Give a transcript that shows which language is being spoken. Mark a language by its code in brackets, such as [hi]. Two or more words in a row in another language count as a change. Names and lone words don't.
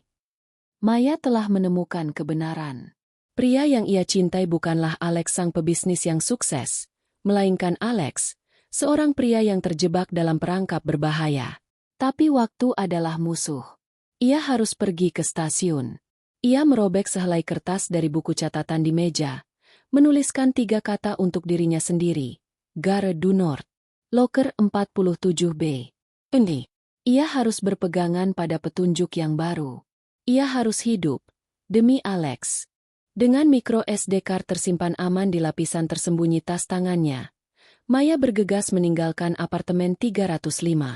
[id] Maya telah menemukan kebenaran. Pria yang ia cintai bukanlah Alex sang pebisnis yang sukses, melainkan Alex, seorang pria yang terjebak dalam perangkap berbahaya. Tapi waktu adalah musuh. Ia harus pergi ke stasiun. Ia merobek sehelai kertas dari buku catatan di meja, menuliskan 3 kata untuk dirinya sendiri. Gare du Nord. Loker 47B. Ini. Ia harus berpegangan pada petunjuk yang baru. Ia harus hidup, demi Alex. Dengan micro SD card tersimpan aman di lapisan tersembunyi tas tangannya, Maya bergegas meninggalkan apartemen 305.